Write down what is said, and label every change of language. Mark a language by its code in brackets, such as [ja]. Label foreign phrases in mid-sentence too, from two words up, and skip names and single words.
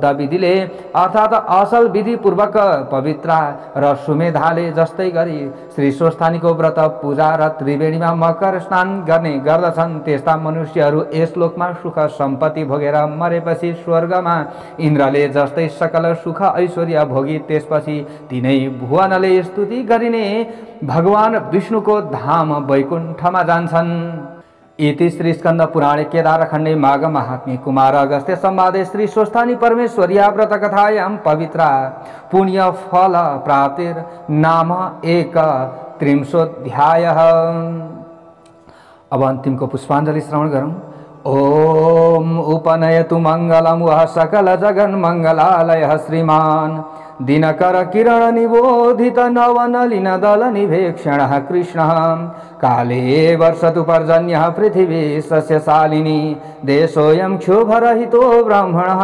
[ne] विधिले अर्थात् असल विधि पूर्वक पवित्र र सुमेधाले जस्तै गरी श्री स्वस्थानीको व्रत पूजा र त्रिवेणीमा मकर स्नान गर्ने गर्दछन्, त्यस्ता मनुष्यहरू यस लोकमा सुख सम्पत्ति भोगेर मरेपछि स्वर्गमा इन्द्रले जस्तै सकल सुख ऐश्वर्य भोगी त्यसपछि तिनै भुवनले स्तुति गरिने भगवान विष्णुको धाम वैकुण्ठमा जान्छन्। [sa] इति श्री स्कंद पुराणे केदारखण्डे माघ महात्म्ये कुमार अगस्त्य संवादे श्री स्वस्थानी परमेश्वर्या व्रत कथायां पवित्रा पुण्य फल प्राप्तिर नाम 31 [ne] अब अन्तिमको पुष्पाञ्जलि श्रवण गरौँ। [sa] ओम उपनयतु मंगलम वह सकल जगन मंगलालय श्रीमान दिनकर किरण निबोधित नवनलिन दल निभेक्षण कृष्ण काले वर्षतु पर्जन्य पृथिवी सस्यशालिनी देशोऽयं क्षोभरहितो ब्राह्मणः